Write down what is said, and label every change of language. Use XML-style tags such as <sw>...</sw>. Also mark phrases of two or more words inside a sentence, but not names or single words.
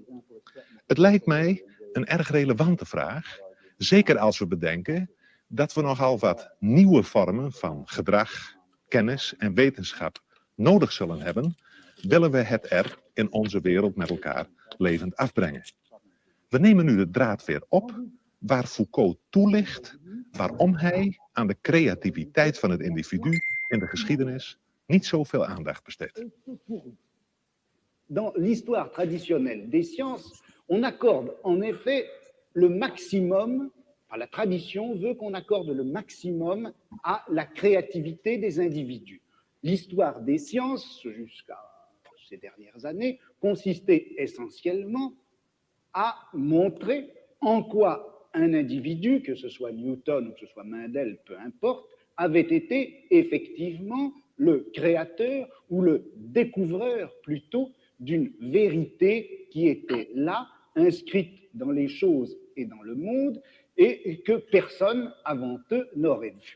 <nl>Het lijkt mij een erg relevante vraag, zeker als we bedenken dat we nogal wat nieuwe vormen van gedrag, kennis en wetenschap nodig zullen hebben, willen we het er in onze wereld met elkaar levend afbrengen. We nemen nu de draad weer op waar Foucault toelicht waarom hij aan de creativiteit van het individu in de geschiedenis niet zoveel aandacht besteedt.</nl> <fr>Dans l'histoire traditionnelle des sciences, on accorde en effet le maximum, la tradition veut qu'on accorde le maximum à la créativité des individus. L'histoire des sciences, jusqu'à ces dernières années, consistait essentiellement à montrer en quoi un individu, que ce soit Newton ou que ce soit Mendel, peu importe, avait été effectivement le créateur ou le découvreur plutôt d'une vérité qui était là, inscrite dans les choses et dans le monde, et que personne avant eux n'aurait vu.</fr>